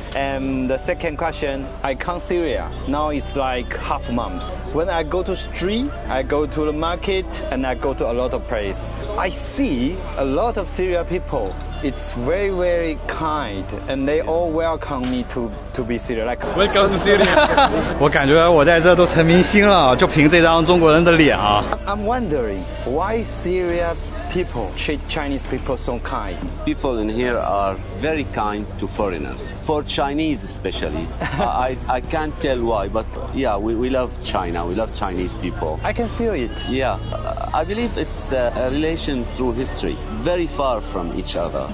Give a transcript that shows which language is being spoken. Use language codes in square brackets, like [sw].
[en] And the second question, I come Syria. Now it's like half months. When I go to street, I go to the market, and I go to a lot of places. I see a lot of Syria people. It's very, very kind, and they all welcome me to be Syria. Like Welcome to Syria. [zh] 我感觉我在这都成明星了，就凭这张中国人的脸啊。 [en] I'm wondering why Syria people treat Chinese people so kind. People in here are very kind to foreigners. For Chinese especially. I can't tell why, but yeah, we love China. We love Chinese people. I can feel it. Yeah, I believe it's a relation through history, very far from each other.